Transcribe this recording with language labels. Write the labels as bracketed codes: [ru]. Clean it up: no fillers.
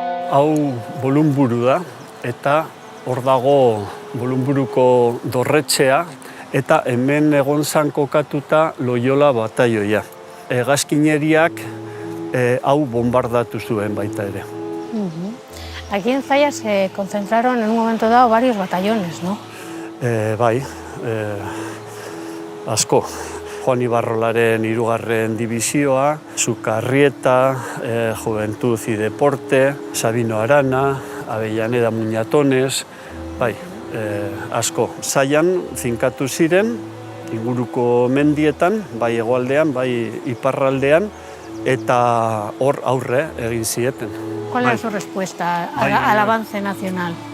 [eu] Hau Bolunburu da, eta hor dago Bolunburuko dorretxea, eta hemen egon zan kokatuta Loyola batalloia. Hegazkineriak hau bombardatu zuen baita ere. [es] Aquí en Zalla se concentraron en un momento dado varios batallones, ¿no? [eu] Bai, asko. Juan Ibarrolaren 3. Divisioa, Sukarrieta, Juventud y Deporte, Sabino Arana, Avellaneda Muñatones, bai, asko. Zaian zinkatu ziren, inguruko mendietan, bai hegoaldean, bai iparraldean, eta hor aurre egin zieten. [es] ¿Cuál era su respuesta al avance nacional?